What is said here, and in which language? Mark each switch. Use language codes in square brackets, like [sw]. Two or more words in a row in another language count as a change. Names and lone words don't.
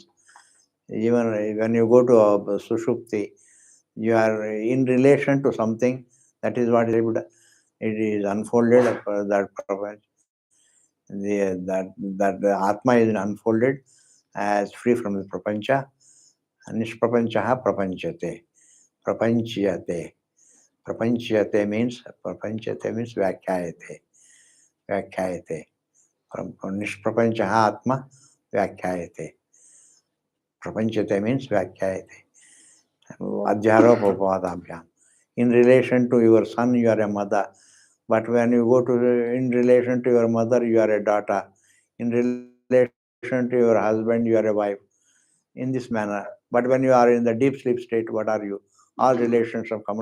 [en] Even when you go to a sushupti, you are in relation to something. That is what it is unfolded. That the Atma is unfolded as free from the prapancha. [sa] निष्प्रपञ्चः प्रपञ्चते. प्रपञ्चयते. प्रपञ्चयते means व्याख्यायते. व्याख्यायते. निष्प्रपञ्चः आत्मा व्याख्यायते. प्रपञ्चते means व्याख्यायते. अध्यारोपापवादाभ्याम्. [en] In relation to your son, you are a mother. But when you go to in relation to your mother, you are a daughter. In relation to your husband, you are a wife. In this manner. But when you are in the deep sleep state, what are you? All relations are common.